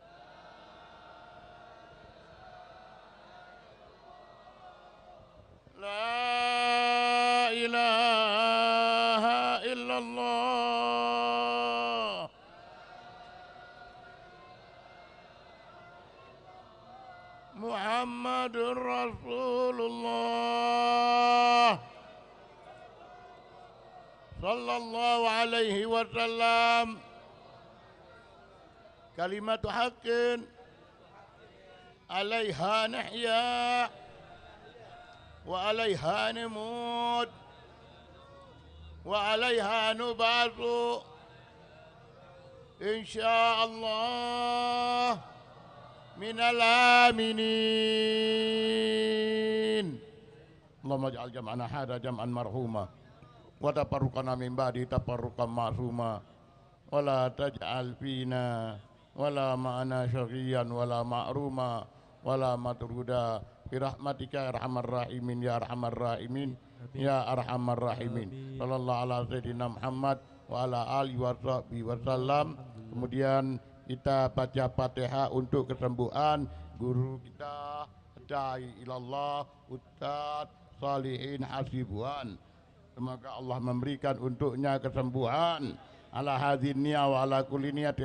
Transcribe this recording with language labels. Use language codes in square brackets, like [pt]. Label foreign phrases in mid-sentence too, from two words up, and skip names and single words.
[ar] لا إله إلا الله محمد رسول الله صلى الله عليه وسلم. كلمة حق عليها نحيا وعليها نموت وعليها نبعث إن شاء الله من الآمنين. اللهم اجعل جمعنا هذا جمعا مرحوما وتفرقنا من بعده تفرقا معصوما ولا تجعل فينا ولا معنا شقيا ولا محروما ولا مطرودا برحمتك يا أرحم الراحمين يا أرحم الراحمين يا أرحم الراحمين ya arhamar rahimin ya arhamar rahimin. صلى الله على سيدنا محمد وعلى آله وصحبه وسلم. [id] Kemudian kita baca Fatihah untuk kesembuhan guru kita [ar] داعي إلى الله [id] Ustaz Salihin Hasibuan. Semoga Allah memberikan untuknya kesembuhan [ar] على هذه وعلى كل نية